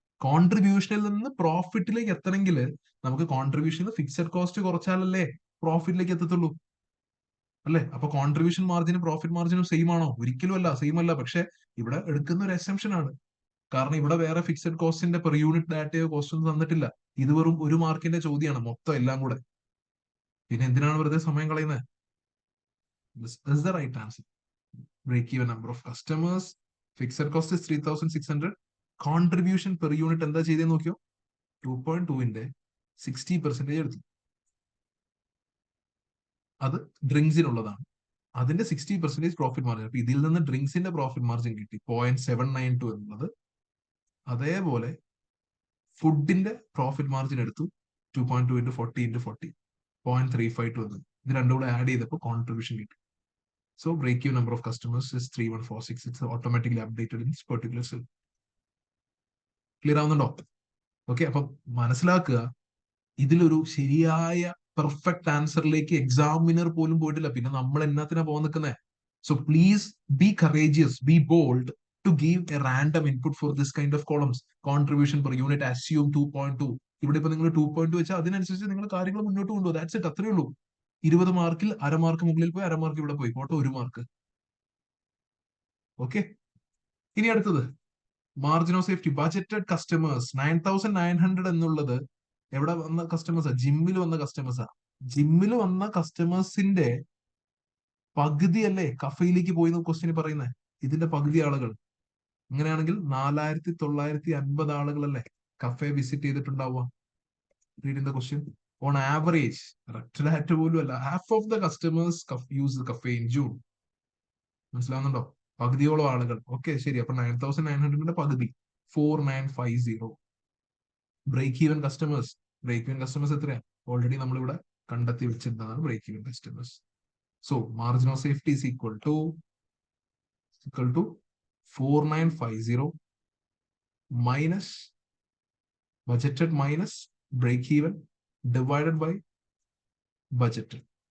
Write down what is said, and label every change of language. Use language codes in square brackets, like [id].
[ml] കോൺട്രിബ്യൂഷനിൽ നിന്ന് പ്രോഫിറ്റിലേക്ക് എത്തണമെങ്കിൽ നമുക്ക് കോൺട്രിബ്യൂഷനിൽ ഫിക്സഡ് കോസ്റ്റ് കുറച്ചാലല്ലേ പ്രോഫിറ്റിലേക്ക് എത്തത്തുള്ളൂ, അല്ലെ? അപ്പൊ കോൺട്രിബ്യൂഷൻ മാർജിനും പ്രോഫിറ്റ് മാർജിനും സെയിം ആണോ? ഒരിക്കലും അല്ല, സെയിം അല്ല. പക്ഷെ ഇവിടെ എടുക്കുന്ന ഒരു അസംഷൻ ആണ്. കാരണം ഇവിടെ വേറെ ഫിക്സഡ് കോസ്റ്റിന്റെ പെർ യൂണിറ്റ് ഡാറ്റയോ കോസ്റ്റ് ഒന്നും തന്നിട്ടില്ല. ഇത് വെറും 1 മാർക്കിന്റെ ചോദ്യമാണ് മൊത്തം എല്ലാം കൂടെ. പിന്നെ എന്തിനാണ് വെറുതെ സമയം കളയുന്നത്? [en] This is the right answer. Break even number of customers. Fixed cost is 3,600. [ml] Contribution per unit എന്താ ചെയ്തേന്ന് നോക്കിയോ? 2.2ന്റെ 60% എടുത്തു. അത് ഡ്രിങ്ക്സിനുള്ളതാണ്. അതിന്റെ 60% പ്രോഫിറ്റ് മാർജിൻ. അപ്പൊ ഇതിൽ നിന്ന് ഡ്രിങ്ക്സിന്റെ പ്രോഫിറ്റ് മാർജിൻ കിട്ടി 0.792 എന്നുള്ളത്. അതേപോലെ ഫുഡിന്റെ പ്രോഫിറ്റ് മാർജിൻ എടുത്തു. 2.2 into 40 into 40, 0.352 എന്ന്. ഇത് രണ്ടും കൂടെ ആഡ് ചെയ്തപ്പോൾ കോൺട്രിബ്യൂഷൻ കിട്ടി. [en] So break you number of customers is 3146. It's automatically updated in particular cell. [ml] Clear ആവുന്നുണ്ടോ? ഓക്കെ, അപ്പൊ മനസ്സിലാക്കുക, ഇതിലൊരു ശരിയായ പെർഫെക്റ്റ് ആൻസറിലേക്ക് എക്സാമിനർ പോലും പോയിട്ടില്ല. പിന്നെ നമ്മൾ എന്നാത്തിനാ പോകാൻ നിൽക്കുന്നത്? [en] So please be courageous, be bold to give a random input for this kind of columns. Contribution per unit assume 2.2. [ml] ഇവിടെ ഇപ്പൊ നിങ്ങൾ 2.2 വെച്ചാൽ അതിനനുസരിച്ച് നിങ്ങൾ കാര്യങ്ങൾ മുന്നോട്ട് കൊണ്ടുപോകും. [en] that's it, [ml] അത്രേ ഉള്ളൂ. 20 മാർക്കിൽ അര മാർക്ക് മുകളിൽ പോയി, അര മാർക്ക് ഇവിടെ പോയി, പോട്ടെ 1 മാർക്ക്. ഓക്കെ, ഇനി അടുത്തത് margin of safety. Budgeted customers 9,900 എന്നുള്ളത് എവിടെ വന്ന കസ്റ്റമേഴ്സാ? ജിമ്മിൽ വന്ന കസ്റ്റമേഴ്സാ. ജിമ്മിൽ വന്ന കസ്റ്റമേഴ്സിന്റെ പകുതി അല്ലേ കഫയിലേക്ക് പോയി ക്വസ്റ്റ്യൻ പറയുന്നത്? ഇതിന്റെ പകുതി ആളുകൾ. അങ്ങനെയാണെങ്കിൽ 4,950 ആളുകളല്ലേ cafe visit ചെയ്തിട്ടുണ്ടാവുക? [en] Reading the question. On average, [ml] correct data പോലും അല്ല, [en] Half of the customers use cafe in June. [ml] മനസ്സിലാവുന്നുണ്ടോ? പകുതിയോളം ആളുകൾ. ഓക്കെ, ശരി. അപ്പൊ 9,900ന്റെ പകുതി 4,950. Break even customers. Break even customers എത്രയാ? ഓൾറെഡി നമ്മളിവിടെ കണ്ടെത്തി വെച്ചിരുന്നതാണ് break even customers. [en] So margin of safety is equal to 4,950 minus budgeted minus break even divided by budgeted.